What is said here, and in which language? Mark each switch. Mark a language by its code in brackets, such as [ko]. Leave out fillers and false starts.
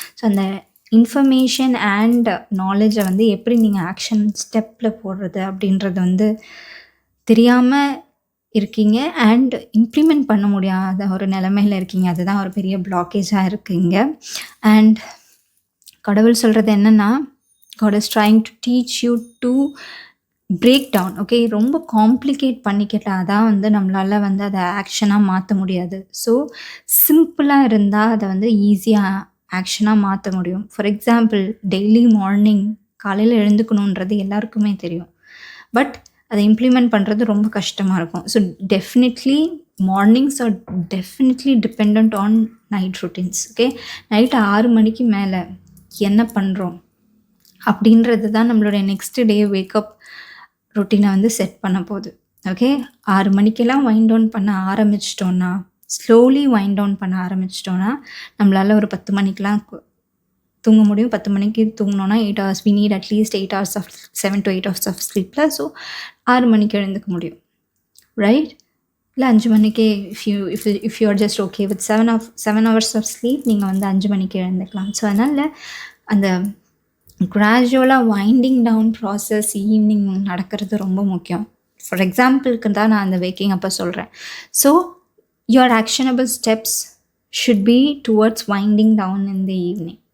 [ta] So அந்த information and நாலேஜை வந்து எப்படி நீங்கள் ஆக்ஷன் ஸ்டெப்பில் போடுறது அப்படின்றது வந்து தெரியாமல் இருக்கீங்க அண்ட் இம்ப்ளிமெண்ட் பண்ண முடியாத ஒரு நிலைமையில் இருக்கீங்க. அதுதான் ஒரு பெரிய பிளாக்கேஜாக இருக்குங்க. அண்ட் கடவுள் சொல்கிறது என்னென்னா, [en] God is trying to teach you to break down. [ta] Okay, ரொம்ப காம்ப்ளிகேட் பண்ணிக்கிட்டா தான் வந்து நம்மளால வந்து அதை ஆக்ஷனாக மாற்ற முடியாது. ஸோ சிம்பிளாக இருந்தால் அதை வந்து ஈஸியாக ஆக்ஷனாக மாற்ற முடியும். ஃபார் எக்ஸாம்பிள், டெய்லி மார்னிங் காலையில் எழுந்துக்கணுன்றது எல்லாருக்குமே தெரியும். [en] but [ta] அதை இம்ப்ளிமெண்ட் பண்ணுறது ரொம்ப கஷ்டமாக இருக்கும். [en] So definitely mornings are definitely depend on night routines. [ta] Okay, night 6 மணிக்கு மேலே என்ன பண்ணுறோம் அப்படின்றது தான் நம்மளுடைய நெக்ஸ்ட் டே வேக்கப் ரொட்டீனை வந்து செட் பண்ண போகுது. ஓகே, 6 மணிக்கெல்லாம் வைண்ட் டவுன் பண்ண ஆரம்பிச்சிட்டோன்னா, ஸ்லோலி வைண்ட் டவுன் பண்ண ஆரம்பிச்சிட்டோன்னா நம்மளால் ஒரு 10 மணிக்கெலாம் தூங்க முடியும். 10 மணிக்கு தூங்கினோன்னா [en] 8 hours, we need at least 8 hours of 7 to 8 hours of sleep. [ta] So 6 மணிக்கு எழுந்துக்க முடியும், ரைட்? இல்லை 5 மணிக்கே [en] if you are just okay with 7 hours of sleep, [ta] நீங்கள் வந்து 5 மணிக்கு எழுந்துக்கலாம். ஸோ அதனால் அந்த கிராஜுவலாக வைண்டிங் டவுன் ப்ராசஸ் ஈவினிங் நடக்கிறது ரொம்ப முக்கியம். [en] for எக்ஸாம்பிளுக்கு [ta] தான் நான் அந்த [en] waking [ta] அப்போ சொல்கிறேன். [en] So your actionable steps should be towards winding down in the evening.